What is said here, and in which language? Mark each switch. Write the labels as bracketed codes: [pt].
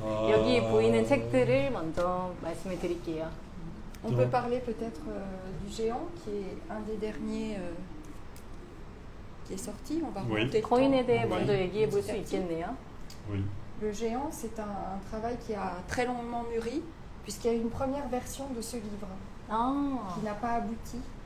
[ko] 여기 보이는 책들을 먼저 말씀을 드릴게요. [fr] On peut parler peut-être du géant, qui est un des derniers qui est sorti. On va remonter le temps. [ko] 거인에 대해 먼저 얘기해 볼 수 있겠네요. [fr] Oui. Le géant, c'est un travail qui a très longuement mûri, puisqu'il y a eu une première version de ce livre qui n'a pas abouti.